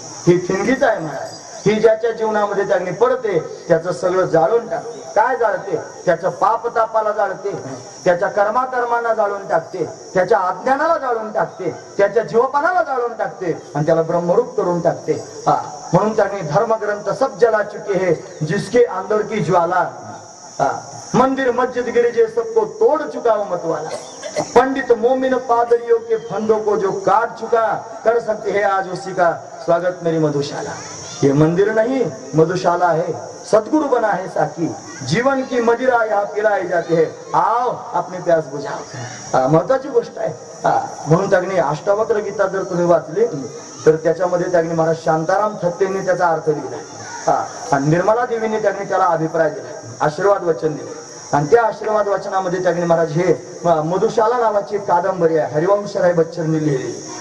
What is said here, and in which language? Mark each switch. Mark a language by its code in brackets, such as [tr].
[mr] ही ठिणगीच आहे महाराज. ही ज्याच्या जीवनामध्ये त्याने पडते त्याचं सगळं जाळून टाकते. काय जाळते? त्याचं पाप तापाला जाळते, त्याच्या कर्मांना जाळून टाकते, त्याच्या अज्ञानाला जाळून टाकते, त्याच्या जीवपणाला जाळून टाकते, आणि त्याला ब्रह्मरूप करून टाकते. [hi] म्हणून त्याने धर्मग्रंथ सब जला चुके है जिसके अंदर की ज्वाला, मंदिर मस्जिद गिरिजे सबको तोड़ चुका वो मतवाला, पंडित मोमिन पादरियों के फंदों को जो काट चुका, कर सकते हैं आज उसी का स्वागत मेरी मधुशाला. ये मंदिर नहीं मधुशाला है, सदगुरु बना है साकी, जीवन की मदिरा यहाँ पिलाई जाती है, आओ अपनी प्यास बुझाओ. [mr] महत्वाची गोष्ट आहे. म्हणून त्याने अष्टावक्र गीता जर तुम्ही वाचली तर त्याच्यामध्ये त्याने महाराज शांताराम थत्तेंनी त्याचा अर्थ दिला, आणि निर्मला देवीने त्याने त्याला अभिप्राय दिला, आशीर्वाद वचन दिले. आणि त्या आशीर्वाद वचनामध्ये त्याने महाराज हे मधुशाला नावाची कादंबरी आहे, हरिवंशराय बच्चननी लिहिलेली.